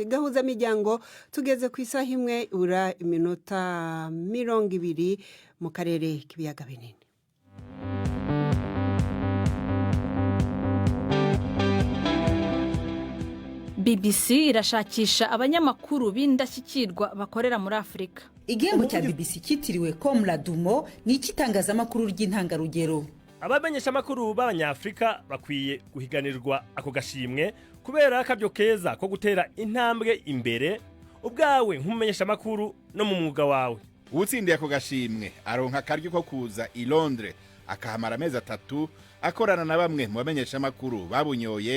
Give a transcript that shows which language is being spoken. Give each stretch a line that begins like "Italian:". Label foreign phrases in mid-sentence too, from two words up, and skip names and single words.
Rundi: Gahuzamiryango tugeze ku isaha 1:20 mu karere k'ibiyaga binini. BBC irashakisha abanyamakuru b'indashyikirwa bakorera muri Afurika. Igihembo cya BBC kitiriwe Dumo ni ikitangazamakuru ry'intangarugero. Abamenyesha makuru b'abanyafrika bakwiye guhiganirwa ako gashimwe kubera akabyo keza ko gutera intambwe imbere ubwawe nk'umumenyesha makuru no mu mwuga wawe. Utsindiye ako gashimwe aronka akaryo ko kuza i Londres akahamara amezi 3 akorana na bamwe mu bamenyesha makuru babunyoye.